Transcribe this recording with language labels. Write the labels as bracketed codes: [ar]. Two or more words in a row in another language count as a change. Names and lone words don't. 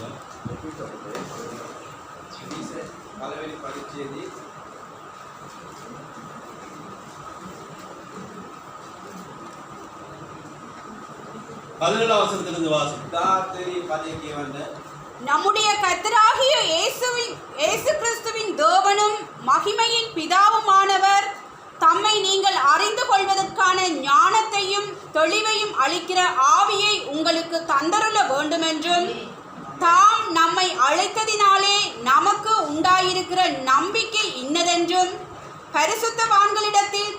[si] පළවෙනි පරිච්ඡේදයේ [ta] 17 வசனத்திலிருந்து வாசிங்க. [si] 17 වෙනි පදේ කියවන්න. [ta] நம்முடைய கர்த்தராகிய இயேசு கிறிஸ்துவின் தேவனும் மகிமையின் பிதாவுமானவர் தம்மை நீங்கள் அறிந்து கொள்வதற்கான ஞானத்தையும் தெளிவையும் அளிக்கிற ஆவியை உங்களுக்கு தந்தருள வேண்டுமென்றும் தாம் நம்மை அழைத்ததினாலே நமக்கு உண்டாயிருக்கிற நம்பிக்கை இன்னதென்றும் பரிசுத்தவான்களிடத்தில்